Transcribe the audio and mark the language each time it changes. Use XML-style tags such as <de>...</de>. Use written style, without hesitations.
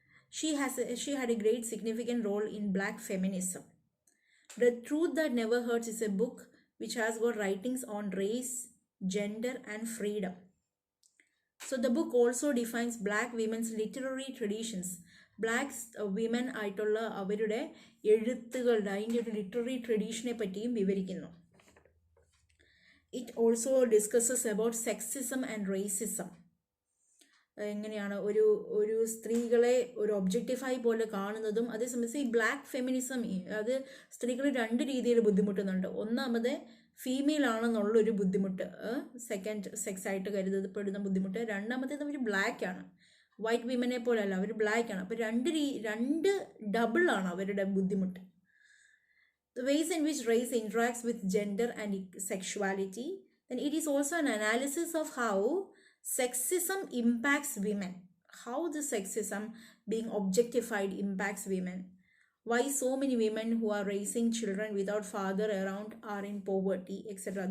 <en>She had a great significant role in black feminism. The Truth That Never Hurts is a book which has got writings on race, gender and freedom. So the book also defines black women's literary traditions. Black women</en> <ml>ആയിട്ടുള്ള അവരുടെ എഴുത്തുകളുടെ അതിൻ്റെ ഒരു literary ട്രഡീഷനെ പറ്റിയും വിവരിക്കുന്നു.</ml> <en>It also discusses about sexism and racism.</en> <ml>എങ്ങനെയാണ് ഒരു സ്ത്രീകളെ ഒരു ഒബ്ജക്റ്റിഫൈ പോലെ കാണുന്നതും അതേസമയം ഈ ബ്ലാക്ക് ഫെമിനിസം അത് സ്ത്രീകൾ രണ്ട് രീതിയിൽ ബുദ്ധിമുട്ടുന്നുണ്ട്. ഒന്നാമത് ഫീമെയിൽ ആണെന്നുള്ളൊരു ബുദ്ധിമുട്ട്, സെക്കൻഡ് സെക്സ് ആയിട്ട് കരുതപ്പെടുന്ന ബുദ്ധിമുട്ട്. രണ്ടാമത്തേത് അവർ ബ്ലാക്ക് ആണ്, വൈറ്റ് വിമനെ പോലെയല്ല, അവർ ബ്ലാക്ക് ആണ്. അപ്പോൾ രണ്ട് ഡബിൾ ആണ് അവരുടെ ബുദ്ധിമുട്ട്.</ml> <en>The ways in which race interacts with gender and sexuality. Then it is also an analysis of how sexism impacts women, how the sexism being objectified impacts women, why so many women who are raising children without father around are in poverty, etc.</en>